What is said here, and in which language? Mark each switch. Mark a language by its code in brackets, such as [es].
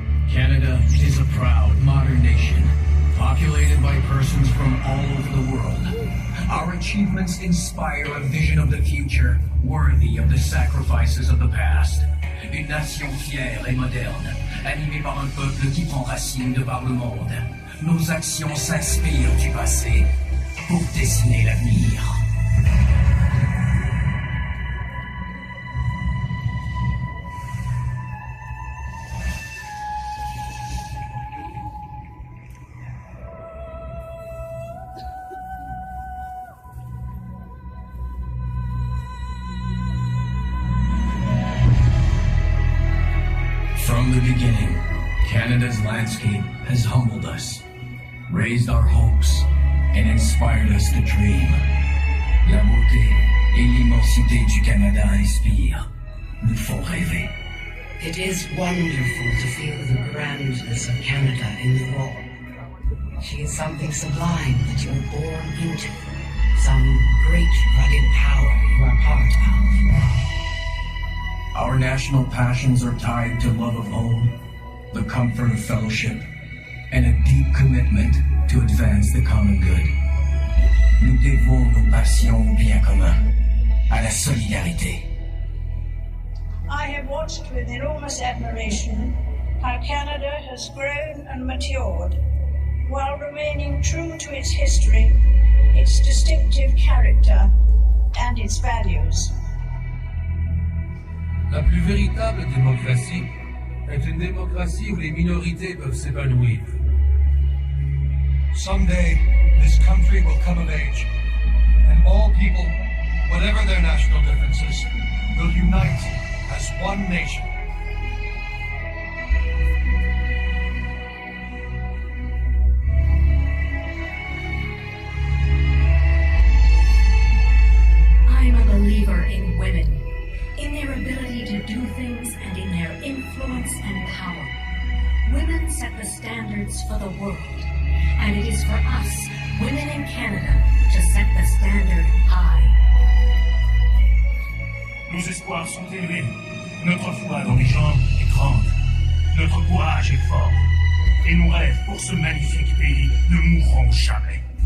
[en] Canada is a proud, modern nation, populated by persons from all over the world. Our achievements inspire a vision of the future worthy of the sacrifices of the past. [fr] Une nation fière et moderne, animée par un peuple qui prend racine de par le monde. Nos actions s'inspirent du passé pour dessiner l'avenir. [en] From the beginning, Canada's landscape has humbled us, raised our hopes, and inspired us to dream. [fr] La beauté et l'immensité du Canada inspirent, nous font rêver. [en] It is wonderful to feel the grandness of Canada in the raw. She is something sublime that you were born into, some great rugged power you are part of. Our national passions are tied to love of home, the comfort of fellowship, and a deep commitment to advance the common good. [fr] Nous dévons nos passions au bien commun, à la solidarité. [en] I have watched with enormous admiration how Canada has grown and matured while remaining true to its history, its distinctive character, and its values. [fr] La plus véritable démocratie est une démocratie où les minorités peuvent s'épanouir. [en] Someday, this country will come of age, and all people, whatever their national differences, will unite as one nation. I'm a believer in women, in their ability to do things and in their influence and power. Women set the standards for the world, and it is for us, women in Canada, to set the standard high. [fr] Nos espoirs sont élevés, notre foi dans les jambes est grande, notre courage est fort, et nos rêves pour ce magnifique pays ne mourront jamais.